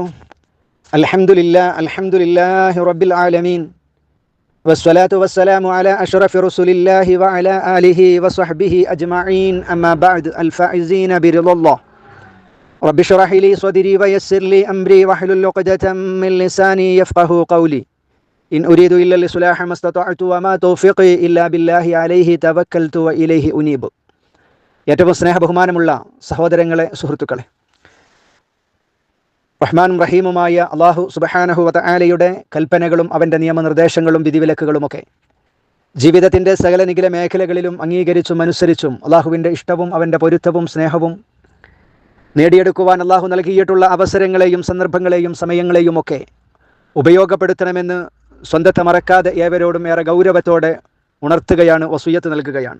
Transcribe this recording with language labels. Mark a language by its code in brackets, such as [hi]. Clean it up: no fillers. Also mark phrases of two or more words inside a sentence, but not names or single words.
[ar] الحمد لله رب العالمين والصلاة والسلام على أشرف رسول الله وعلى آله وصحبه أجمعين. أما بعد، الفائزين برضا الله. رب اشرح لي صدري ويسر لي أمري واحلل عقدة من لساني يفقهوا قولي. إن أريد إلا الإصلاح ما استطعت وما توفيقي إلا بالله عليه توكلت وإليه أنيب. [ml] ഏറ്റവും സ്നേഹബഹുമാനമുള്ള സഹോദരങ്ങളെ, സുഹൃത്തുക്കളെ, റഹ്മാനും റഹീമുമായ അള്ളാഹു [ar] سبحانه وتعالى [ml] കൽപ്പനകളും അവൻ്റെ നിയമനിർദ്ദേശങ്ങളും വിധിവിലക്കുകളുമൊക്കെ ജീവിതത്തിൻ്റെ സകല നിഖില മേഖലകളിലും അംഗീകരിച്ചും അനുസരിച്ചും അള്ളാഹുവിൻ്റെ ഇഷ്ടവും അവൻ്റെ പൊരുത്തവും സ്നേഹവും നേടിയെടുക്കുവാൻ അള്ളാഹു നൽകിയിട്ടുള്ള അവസരങ്ങളെയും സന്ദർഭങ്ങളെയും സമയങ്ങളെയും ഒക്കെ ഉപയോഗപ്പെടുത്തണമെന്ന് സ്വന്തത്തെ മറക്കാതെ ഏവരോടും ഏറെ ഗൗരവത്തോടെ ഉണർത്തുകയാണ്, വസിയ്യത്ത് നൽകുകയാണ്.